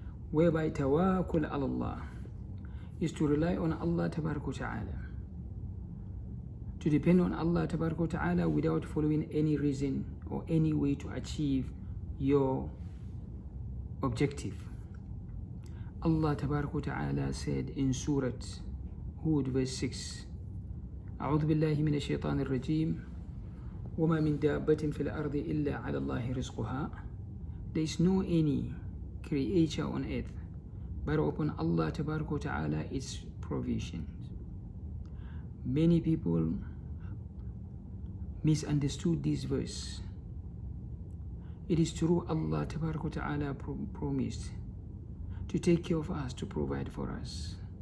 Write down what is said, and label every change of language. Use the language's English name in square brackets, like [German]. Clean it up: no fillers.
[English] Whereby Tawakkul ala Allah is to rely on Allah Ta'ala, to depend on Allah Ta'ala without following any reason or any way to achieve your objective. Allah Ta'ala said in Surah Hud verse 6, [Arabic] أعوذ بالله من الشيطان الرجيم وما من دابة في الأرض إلا على الله رزقها. [English] There is no any creature on earth, but upon Allah Ta'ala its provisions. Many people misunderstood this verse. It is true, Allah Ta'ala promised to take care of us, to provide for us.